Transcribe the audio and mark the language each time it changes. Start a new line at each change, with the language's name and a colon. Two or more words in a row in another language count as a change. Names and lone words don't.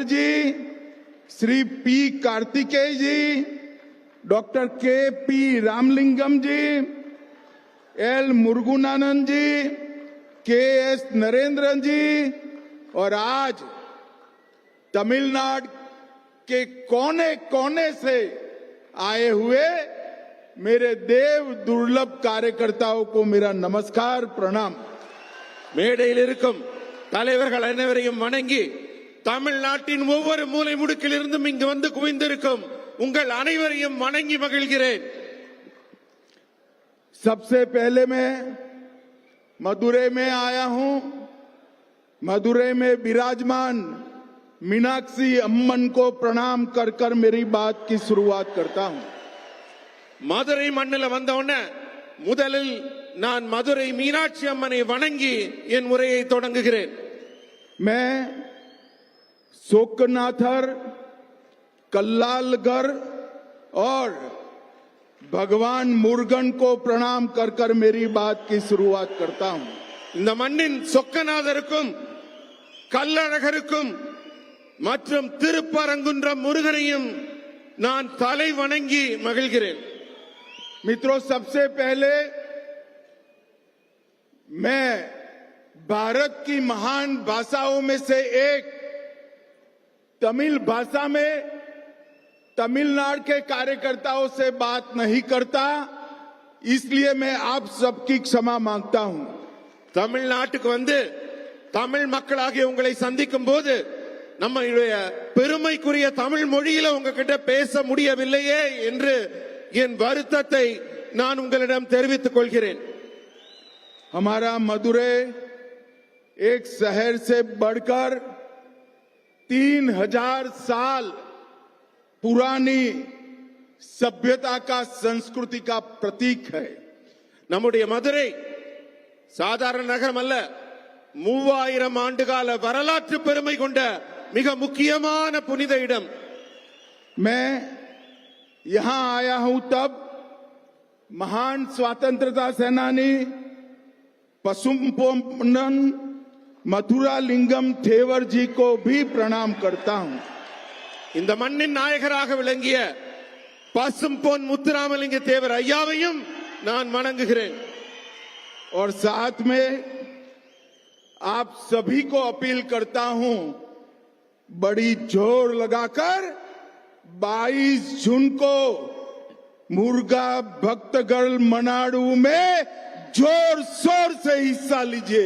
Hindi: जी, श्री पी कार्तिकेय जी, डॉक्टर के पी रामलिंगम जी, एल मुरुगनानंद जी, के एस नरेंद्रन जी, और आज तमिलनाडु के कोने कोने से आए हुए मेरे देव दुर्लभ कार्यकर्ताओं को मेरा नमस्कार प्रणाम।
Tamil: மேடையில் இருக்கும் தலைவர்கள் அனைவரையும் வணங்கி தமிழ்நாட்டின் ஒவ்வொரு மூலை முடுக்கிலிருந்தும் இங்கு வந்து குவிந்திருக்கும் உங்கள் அனைவரையும் வணங்கி மகிழ்கிறேன்.
Hindi: सबसे पहले मैं मदुरै में आया हूं। मदुरै में विराजमान मीनाक्षी अम्मन को प्रणाम कर कर मेरी बात की शुरुआत करता हूं।
Tamil: மதுரை மண்ணில் வந்த உடனே முதலில் நான் மதுரை மீனாட்சி அம்மனை வணங்கி என் உரையை தொடங்குகிறேன்.
Hindi: मैं शोकनाथर, कल्लालगर और भगवान मुरुगन को प्रणाम कर कर मेरी बात की शुरुआत करता हूं।
Tamil: இந்த மண்ணின் சொக்கநாதருக்கும் கல்லழகருக்கும் மற்றும் திருப்பரங்குன்றம் முருகனையும் நான் தலை வணங்கி மகிழ்கிறேன்.
Hindi: मित्रों, सबसे पहले मैं भारत की महान भाषाओं में से एक तमिल भाषा में तमिलनाडु के कार्यकर्ताओं से बात नहीं करता, इसलिए मैं आप सबकी क्षमा मांगता हूं।
Tamil: தமிழ்நாட்டுக்கு வந்து தமிழ் மக்களாகிய உங்களை சந்திக்கும் போது நம்முடைய பெருமைக்குரிய தமிழ் மொழியில உங்ககிட்ட பேச முடியவில்லையே என்று என் வருத்தத்தை நான் உங்களிடம் தெரிவித்துக் கொள்கிறேன்.
Hindi: हमारा मदुरै एक शहर से बढ़कर 3000 साल पुरानी सभ्यता का, संस्कृति का प्रतीक है।
Tamil: நம்முடைய மதுரை சாதாரண நகரம் அல்ல, 3000 ஆண்டுகால வரலாற்று பெருமை கொண்ட மிக முக்கியமான புனித இடம்.
Hindi: मैं यहां आया हूं तब महान स्वतंत्रता सेनानी पसुम्पोन्नन मथुरा लिंगम थेवर जी को भी प्रणाम करता हूं।
Tamil: இந்த மண்ணின் நாயகராக விளங்கிய பசும்பொன் முத்துராமலிங்க தேவர் ஐயாவையும் நான் வணங்குகிறேன்.
Hindi: और साथ में आप सभी को अपील करता हूं, बड़ी जोर लगाकर 22 जून को मुर्गा भक्तगढ़ मनाडू में जोर शोर से हिस्सा लीजिए।